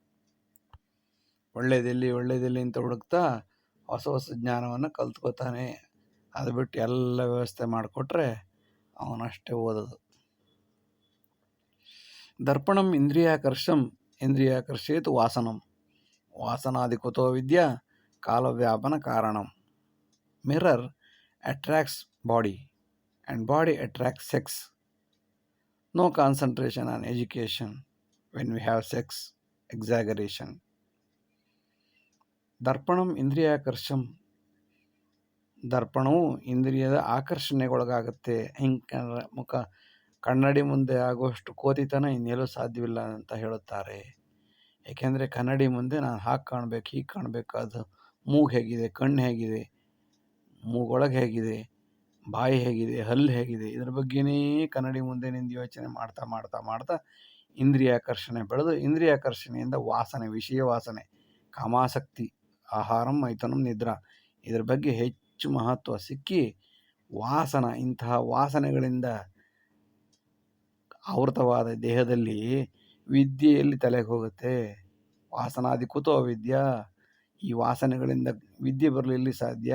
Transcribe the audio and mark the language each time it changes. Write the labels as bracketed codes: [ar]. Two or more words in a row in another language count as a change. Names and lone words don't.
[kn] ಒಳ್ಳೇದೆಲ್ಲಿ ಅಂತ ಹುಡುಕ್ತಾ ಹೊಸ ಜ್ಞಾನವನ್ನು ಕಲ್ತ್ಕೋತಾನೆ. ಅದು ಬಿಟ್ಟು ಎಲ್ಲ ವ್ಯವಸ್ಥೆ ಮಾಡಿಕೊಟ್ರೆ ಅವನಷ್ಟೇ ಓದೋದು. [sa] ದರ್ಪಣಂ ಇಂದ್ರಿಯಾಕರ್ಷೇತು ವಾಸನಂ, ವಾಸನಾದಿ ಕುತೋ ವಿದ್ಯಾ ಕಾಲವ್ಯಾಪನ ಕಾರಣಂ. [en] ಮಿರರ್ attracts body and body attracts sex. No concentration on education when we have sex exaggeration. [sa] ದರ್ಪಣಂ ಇಂದ್ರಿಯಾಕರ್ಷಂ, [kn] ದರ್ಪಣವು ಇಂದ್ರಿಯದ ಆಕರ್ಷಣೆಗೊಳಗಾಗುತ್ತೆ. ಹಿಂಗೆ ಕನ್ನಡಿ ಮುಂದೆ ಆಗುವಷ್ಟು ಕೋತಿತನ ಇನ್ನೆಲ್ಲೂ ಸಾಧ್ಯವಿಲ್ಲ ಅಂತ ಹೇಳುತ್ತಾರೆ. ಏಕೆಂದರೆ ಕನ್ನಡಿ ಮುಂದೆ ನಾನು ಹಾಗೆ ಕಾಣಬೇಕು, ಹೀಗೆ ಕಾಣಬೇಕು, ಅದು ಮೂಗು ಹೇಗಿದೆ, ಕಣ್ಣು ಹೇಗಿದೆ, ಮೂಗೊಳಗೆ ಹೇಗಿದೆ, ಬಾಯಿ ಹೇಗಿದೆ, ಹಲ್ಲು ಹೇಗಿದೆ, ಇದ್ರ ಬಗ್ಗೆನೇ ಕನ್ನಡಿ ಮುಂದೆ ನಿಂದು ಯೋಚನೆ ಮಾಡ್ತಾ ಇಂದ್ರಿಯಾಕರ್ಷಣೆ ಬೆಳೆದು, ಇಂದ್ರಿಯಾಕರ್ಷಣೆಯಿಂದ ವಾಸನೆ, ವಿಷಯ ವಾಸನೆ, ಕಾಮಾಸಕ್ತಿ, [sa] ಆಹಾರಂ ಮೈಥುನಂ ನಿದ್ರಾ, [kn] ಇದರ ಬಗ್ಗೆ ಹೆಚ್ಚು ಮಹತ್ವ ಸಿಕ್ಕಿ ಇಂತಹ ವಾಸನೆಗಳಿಂದ ಆವೃತವಾದ ದೇಹದಲ್ಲಿ ವಿದ್ಯೆಯಲ್ಲಿ ತಲೆಗೆ ಹೋಗುತ್ತೆ. [sa] ವಾಸನಾದಿ ಕುತೋ ವಿದ್ಯಾ, [kn] ಈ ವಾಸನೆಗಳಿಂದ ವಿದ್ಯೆ ಬರಲು ಎಲ್ಲಿ ಸಾಧ್ಯ?